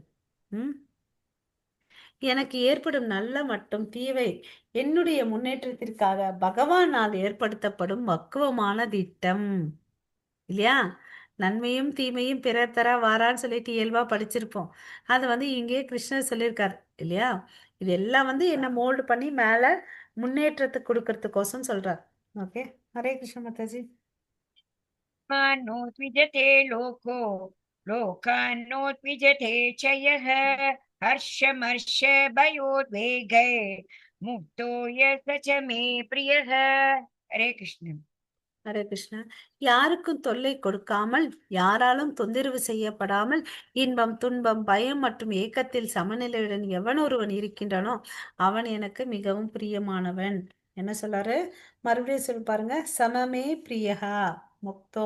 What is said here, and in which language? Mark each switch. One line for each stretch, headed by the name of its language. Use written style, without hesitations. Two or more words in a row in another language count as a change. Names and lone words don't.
Tamil: ம் எனக்கு ஏற்படும் நல்ல மற்றும் தீவை என்னுடைய முன்னேற்றத்திற்காக பகவானால் ஏற்படுத்தப்படும் பக்குவமான திட்டம் இல்லையா? நன்மையும் தீமையும் பிறர் தர வாரான்னு சொல்லிட்டு இயல்பா படிச்சிருப்போம். அது வந்து இங்கே கிருஷ்ணர் சொல்லியிருக்காரு இல்லையா? இது எல்லாம் வந்து என்ன மோல்டு பண்ணி மேல முன்னேற்றத்துக்கு கொடுக்கறதுக்கோசம் சொல்றார். ஓகே,
Sanskrit: हरे कृष्ण
Tamil: மாதாஜி.
Sanskrit: नोद्विजते लोको लोकान्नोद्विजते च यः हर्षमर्षभयोद्वेगै मुक्तो यः स च मे प्रियः. हरे कृष्ण. हरे कृष्णा.
Tamil: யாருக்கும் தொல்லை கொடுக்காமல், யாராலும் தொந்தரவு செய்யப்படாமல், இன்பம் துன்பம் பயம் மற்றும் ஏக்கத்தில் சமநிலையுடன் எவன் ஒருவன் இருக்கின்றானோ அவன் எனக்கு மிகவும் பிரியமானவன். என்ன சொல்றாரு? மறுபடியும் சொல்லி பாருங்க.
Sanskrit: सममे प्रियका मुक्तो.